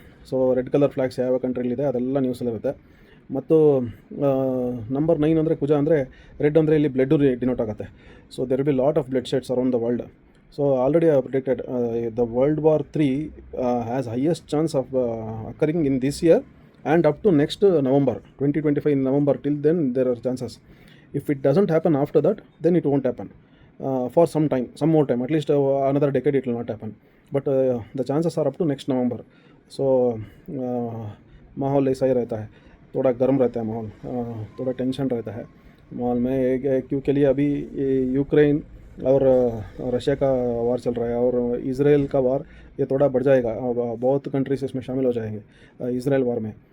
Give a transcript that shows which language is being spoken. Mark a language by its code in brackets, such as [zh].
[kn] So red colour flags ಯಾವ ಕಂಟ್ರಿಲಿದೆ ಅದೆಲ್ಲ ನ್ಯೂಸಲ್ಲಿರುತ್ತೆ. ಮತ್ತು ನಂಬರ್ 9 ಅಂದರೆ ಕುಜ ಅಂದರೆ ರೆಡ್ ಅಂದರೆ ಇಲ್ಲಿ ಬ್ಲಡ್ಡು ಡಿನೋಟ್ ಆಗುತ್ತೆ. [en] So there will be lot of blood sheds around the world. So already predicted the World War III has highest chance of occurring in this year and up to next November 2025. In November, till then there are chances. If it doesn't happen after that, then it won't happen for some time, some more time, at least another decade it will not happen. But the chances are up to next November. [hi] So माहौल ऐसा ही रहता है, थोड़ा गर्म रहता है माहौल, थोड़ा टेंशन रहता है माहौल में, क्योंकि लिए अभी यूक्रेन और रशिया का वार चल रहा है, और इजराइल का वार ये थोड़ा बढ़ जाएगा. बहुत कंट्रीज इसमें शामिल हो जाएंगे इजराइल वार में.